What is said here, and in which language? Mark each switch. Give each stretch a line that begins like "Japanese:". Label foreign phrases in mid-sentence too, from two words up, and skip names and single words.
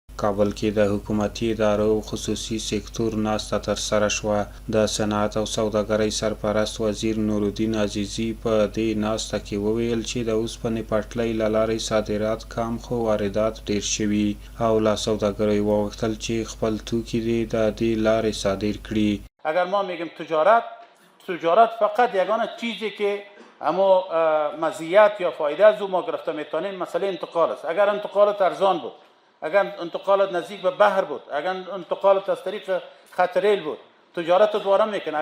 Pashto: کابل کې د حکومتي ادارو او خصوصي سکتور ناسته ترسره شوه. د صنعت او سوداګرۍ سرپرست وزیر نورالدین عزیزي په دې ناسته کې وویل چې د اوسپنې پټلۍ له لارې صادرات کم خو واردات ډېر شوي او له سوداګرۍ وغوښتل چې خپل توکي د دې لارې صادر کړي.
Persian: اگر ما میگیم تجارت فقط یگانه چیزی که اما مزیت یا فایده از او ما گرفته میتونیم مسئله انتقال است. اگر انتقالات ارزان بود، اگر انتقالات نزدیک به بحر بود، اگر انتقالات از طریق خط ریل بود، تجارت دوباره میکنه.